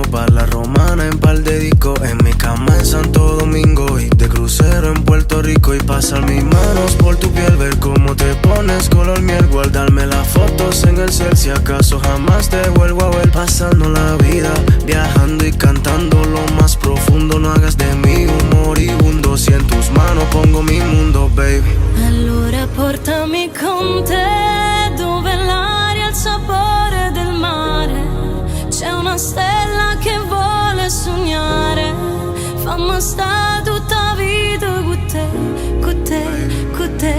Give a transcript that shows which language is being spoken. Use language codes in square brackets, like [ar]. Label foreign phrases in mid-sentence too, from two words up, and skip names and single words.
[es] pa' la Romana, en par de discos, en mi cama en Santo Domingo y de crucero en Puerto Rico y pasar mis manos por tu piel, ver cómo te pones color miel, guardarme las fotos en el cel, si acaso jamás te vuelvo a ver, pasando la vida, viajando y cantando lo más profundo, no hagas de mí un moribundo, si en tus manos pongo mi mundo, baby. [it] Allora portami con te dove l'aria ha il sapore del mare, c'è una stella che vuole sognare, fammi sta tutta vita con te, con te, con te.